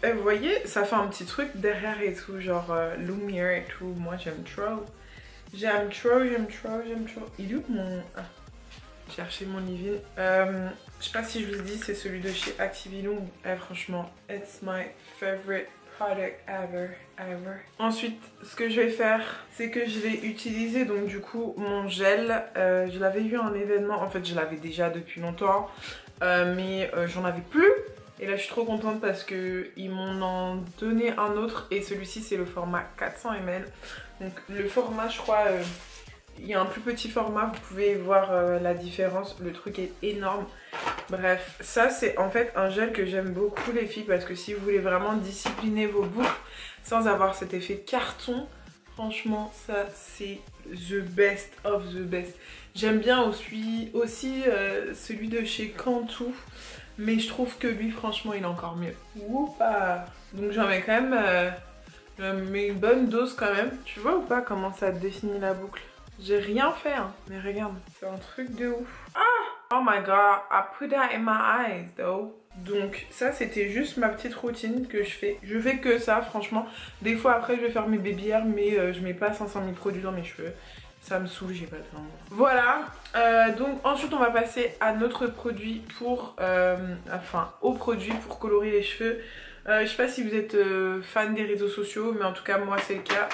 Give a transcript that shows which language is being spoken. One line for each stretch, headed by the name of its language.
French: Et vous voyez, ça fait un petit truc derrière et tout, genre lumière et tout. Moi j'aime trop. J'aime trop. Il est où mon... Ah, chercher mon leave-in. Je sais pas si je vous dis, c'est celui de chez Activilum. Franchement,
English: it's my favorite product ever.
French: Ensuite, ce que je vais faire, c'est que je vais utiliser donc du coup mon gel. Je l'avais eu à un événement, en fait je l'avais déjà depuis longtemps, mais j'en avais plus. Et là je suis trop contente parce que ils m'en ont donné un autre et celui-ci c'est le format 400 ml. Donc le format, je crois, il y a un plus petit format, vous pouvez voir la différence, le truc est énorme. Bref, ça c'est en fait un gel que j'aime beaucoup les filles parce que si vous voulez vraiment discipliner vos boucles sans avoir cet effet carton, franchement ça c'est
English: the best of the best.
French: J'aime bien aussi celui de chez Cantu, mais je trouve que lui franchement il est encore mieux. Woupa. Donc j'en mets quand même mais une bonne dose quand même. Tu vois ou pas comment ça définit la boucle? J'ai rien fait hein, mais regarde, c'est un truc de ouf. Ah!
English: Oh my god, I put that in my eyes though.
French: Donc ça c'était juste ma petite routine que je fais. Je fais que ça franchement. Des fois après je vais faire mes baby hairs mais je mets pas 500 000 produits dans mes cheveux. Ça me saoule, j'ai pas le temps. Voilà, donc ensuite on va passer à notre produit pour... au produit pour colorer les cheveux. Je sais pas si vous êtes fan des réseaux sociaux, mais en tout cas moi c'est le cas.